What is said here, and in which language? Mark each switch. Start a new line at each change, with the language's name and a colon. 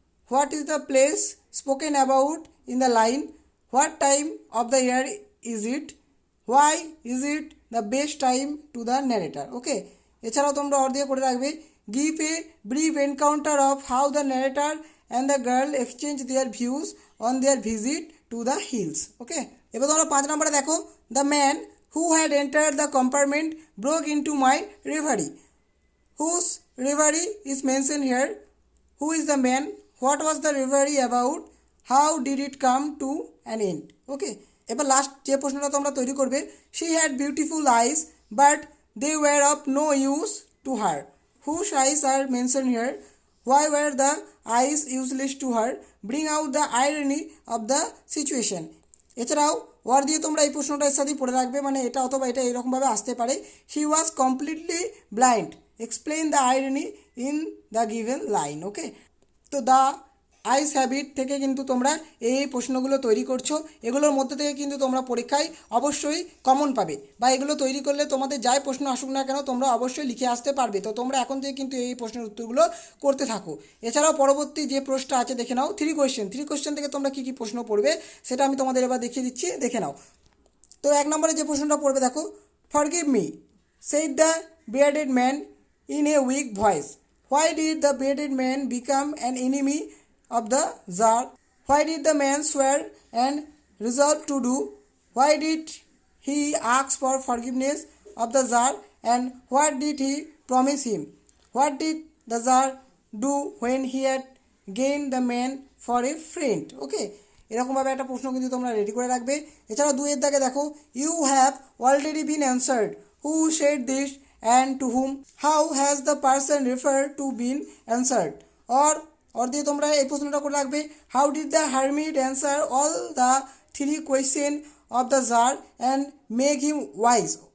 English: What is the place spoken about in the line? What time of the year is it? Why is it the best time to the narrator? Okay,
Bangla: এছাড়াও তোমরা or দিয়ে করে রাখবে,
English: Give a brief encounter of how the narrator and the girl exchange their views on their visit to the hills. Okay,
Bangla: এবার তোমরা 5 নম্বরে দেখো,
English: The man who had entered the compartment broke into my reverie. Whose reverie is mentioned here? Who is the man? What was the reverie about? How did it come to an end? Okay,
Bangla: এবার last যে প্রশ্নটা তোমরা তৈরি করবে,
English: she had beautiful eyes but they were of no use to her. Whose eyes are mentioned here? Why were the eyes useless to her? Bring out the irony of the situation.
Bangla: এছাড়াও war দিয়ে তোমরা এই প্রশ্নটা এর সাথেই পড়ে রাখবে, মানে এটা অথবা এটা এরকমভাবে আসতে পারে,
English: He was completely blind, explain the irony in the given line.
Bangla: ওকে, তো দ্য আইস হ্যাবিট থেকে কিন্তু তোমরা এই প্রশ্নগুলো তৈরি করছো, এগুলোর মধ্যে থেকে কিন্তু তোমরা পরীক্ষায় অবশ্যই কমন পাবে, বা এগুলো তৈরি করলে তোমাদের যাই প্রশ্ন আসুক না কেন তোমরা অবশ্যই লিখে আসতে পারবে। তো তোমরা এখন থেকে কিন্তু এই প্রশ্নের উত্তরগুলো করতে থাকো। এছাড়াও পরবর্তী যে প্রশ্নটা আছে দেখে নাও, 3 কোয়েশ্চেন থেকে তোমরা কী কী প্রশ্ন পড়বে সেটা আমি তোমাদের এবার দেখিয়ে দিচ্ছি, দেখে নাও। তো 1 নম্বরে যে প্রশ্নটা পড়বে দেখো,
English: Forgive me said the bearded man in a weak voice. Why did the bearded man become an enemy of the czar? Why did the man swear and resolve to do? Why did he ask for forgiveness of the czar and what did he promise him? What did the czar do when he had gained the man for a friend?
Bangla: Okay, এরকমভাবে একটা প্রশ্ন কিন্তু তোমরা ready করে রাখবে। এছাড়া 2 এর দাগে দেখো,
English: You have already been answered. Who said this and to whom? How has the person refer to been answered?
Bangla: Or দিয়ে তোমরা এই প্রশ্নটা করে রাখবে,
English: How did the hermit answer all the 3 question of the czar and make him wise?